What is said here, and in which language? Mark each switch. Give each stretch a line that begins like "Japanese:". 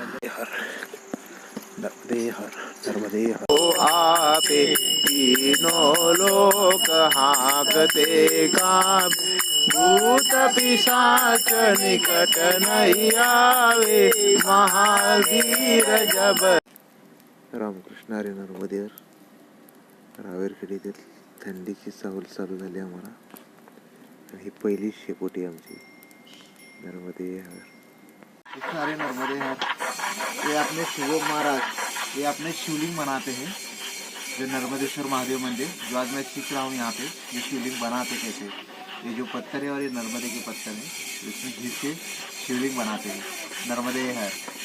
Hindi: नर्मदे हर. नर्मदे हर. ओ आपे तीनों लोक हाकते का, भूत पिशाच निकट नहीं आवे, महावीर जब. रामकृष्ण हरी. नर्मदे हर.
Marathi: रावेरखेडी येथील थंडीची चाहूल चालू झाली आम्हाला. आणि ही पहिली शेकोटी आमची. नर्मदे हर. हरे. नर्मदे हर.
Hindi: ये अपने शिव महाराज, ये अपने शिवलिंग बनाते हैं, जो नर्मदेश्वर महादेव मंदिर, जो आज मैं सीख रहा हूँ यहाँ पे ये शिवलिंग बनाते कैसे. ये जो पत्थर है और ये नर्मदे के पत्थर है, इसमें घिस के शिवलिंग बनाते हैं। नर्मदे हर